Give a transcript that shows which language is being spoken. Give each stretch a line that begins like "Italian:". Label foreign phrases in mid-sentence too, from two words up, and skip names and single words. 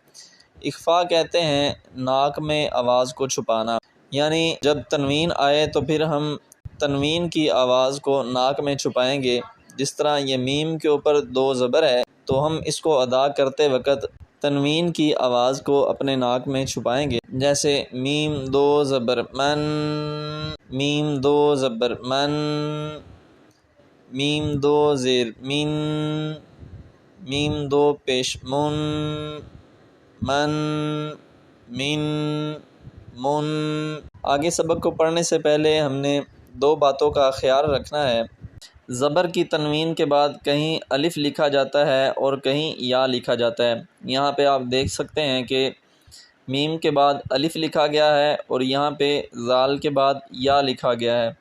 Urdu: اخفا کہتے ہیں ناک میں آواز کو چھپانا، یعنی جب تنوین آئے تو پھر ہم تنوین کی آواز کو ناک میں چھپائیں گے۔ جس طرح یہ میم کے اوپر 2 زبر ہے تو ہم اس کو ادا کرتے وقت تنوین کی آواز کو اپنے ناک میں چھپائیں گے، جیسے میم 2 زبر من، میم 2 زبر من، میم 2 زیر من، میم 2 پیش من، من، من، من۔ آگے سبق کو پڑھنے سے پہلے ہم نے 2 باتوں کا خیال رکھنا ہے۔ زبر کی تنوین کے بعد کہیں الف لکھا جاتا ہے اور کہیں یا لکھا جاتا ہے۔ یہاں پہ آپ دیکھ سکتے ہیں کہ میم کے بعد الف لکھا گیا ہے اور یہاں پہ زال کے بعد یا لکھا گیا ہے۔